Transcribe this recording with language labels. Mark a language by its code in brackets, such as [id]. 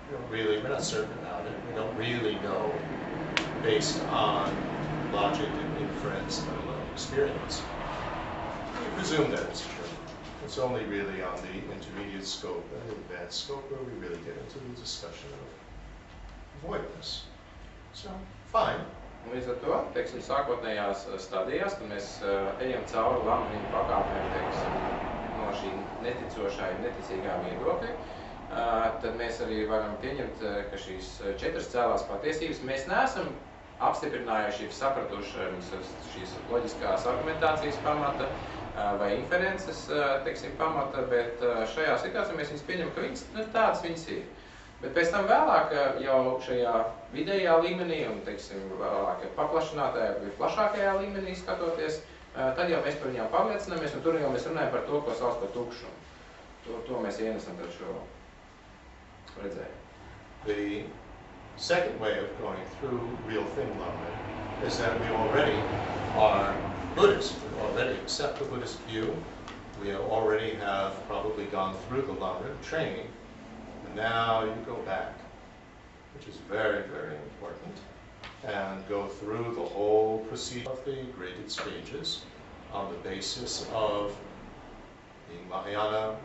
[en] We're not certain about it. We don't really know based on logic and inference, let alone experience. We presume that it's true. It's only really on the intermediate scope and the advanced scope where we really get into the discussion of voidness. So, fine. [lv] Līdz ar to, teiksim, sākotnējās stadijās, kad mēs ejam cauri lamrību pakāpēm, teiksim, no šī neticošā un neticīgā viedokļa, tad mēs arī varam pieņemt, ka šīs 4 cēlās patiesības mēs neesam apstiprinājuši, sapratuši šīs loģiskās argumentācijas pamata vai inferences, teiksim, pamata, bet šajā situācijā mēs viņus pieņemam, ka viņas tādas viņas ir. Bet pēc tam vēlāk jau šajā vidējā līmenī un, teiksim, vēlāk paplašinātajā vai plašākajā līmenī skatoties, tad jau mēs par viņām pārliecināmies un tur jau mēs runājam par to, ko sauc par tukšumu. To mēs ienesam par šo redzējumu. [en] The second way of going through real thing lamrim is that we already are Buddhist. We already accept the Buddhist view. We already have probably gone through the lamrim training. Now you go back, which is very, very important, and go through the whole procedure of the graded stages on the basis of being Mahayana.